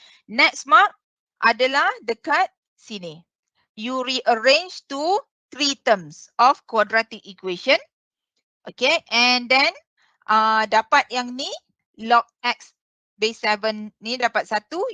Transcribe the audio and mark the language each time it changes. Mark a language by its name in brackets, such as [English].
[Malay] Next mark adalah dekat sini. [English] You rearrange to 3 terms of quadratic equation. Okay. [Malay] And then dapat yang ni log X base 7 ni dapat 1.